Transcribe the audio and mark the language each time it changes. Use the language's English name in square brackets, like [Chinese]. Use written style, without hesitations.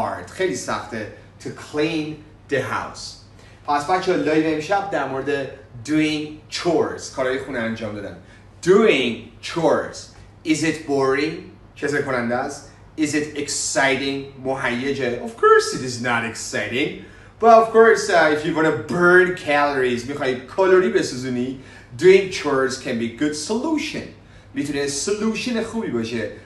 [Persian] خیلی سخته [English] to clean the house. [Persian] پس بچه لایو امشب در مورد [English] doing chores [Persian] کارهای خونه انجام دادن. [English] Doing chores. Is it boring? [Persian] کسل کننده است. [English] Is it exciting? [Persian] مهیجه. [English] Of course it is not exciting. But of course if you want to burn calories [Persian] میخوای کالری بسوزونی, [English] doing chores can be good solution. [Persian] میتونه solution خوبی باشه.